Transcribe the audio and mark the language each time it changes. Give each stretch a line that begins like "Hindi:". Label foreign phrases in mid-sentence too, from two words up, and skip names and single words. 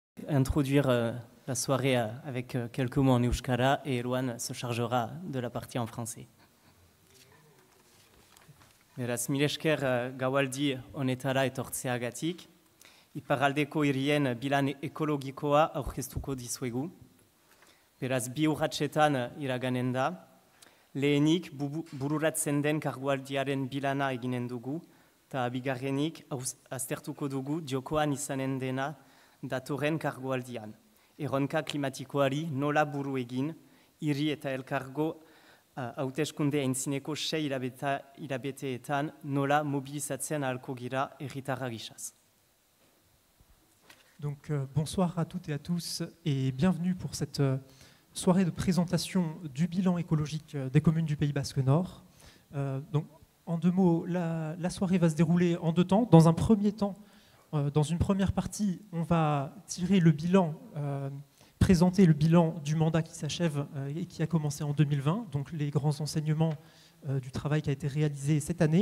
French: introduire la soirée avec quelques mots en euskara et Erwan se chargera de la partie en français.
Basque: Beraz, mil esker gaualdi honetara etortzeagatik, iparraldeko hirien bilan ekologikoa aurkeztuko dizuegu. Beraz, bi urratsetan iraganen da, lehenik bururatzen den kargualdiaren bilana eginen dugu, eta bigarrenik aztertuko dugu jokoan izanen dena datorren kargualdian. Erronka klimatikoari nola buru egin, hiri eta elkargo hauteskunde aintzineko 6 hilabeteetan nola mobilizatzen ahalko gira herritarra gisaz.
French: Donc bonsoir à toutes et à tous et bienvenue pour cette soirée de présentation du bilan écologique des communes du Pays Basque Nord. Donc en 2 mots, la soirée va se dérouler en 2 temps. Dans un premier temps, dans une première partie, on va tirer le bilan, présenter le bilan du mandat qui s'achève et qui a commencé en 2020, donc les grands enseignements du travail qui a été réalisé cette année.